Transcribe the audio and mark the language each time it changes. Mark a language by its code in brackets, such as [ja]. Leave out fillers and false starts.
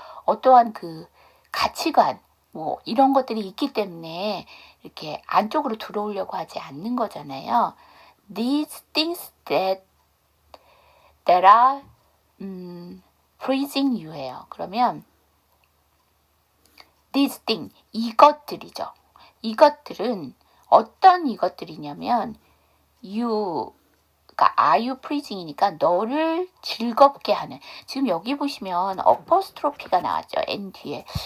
[ko] 어떠한 가치관 뭐 이런 것들이 있기 때문에 이렇게 안쪽으로 들어오려고 하지 않는 거잖아요. [en] These things that are pleasing you [ko] 예요. 그러면 [en] these things, [ko] 이것들이죠. 이것들은 어떤 이것들이냐면 you 그러니까 [en] are you pleasing [ko] 이니까 너를 즐겁게 하는. 지금 여기 보시면 어퍼스트로피가 나왔죠. N 뒤에.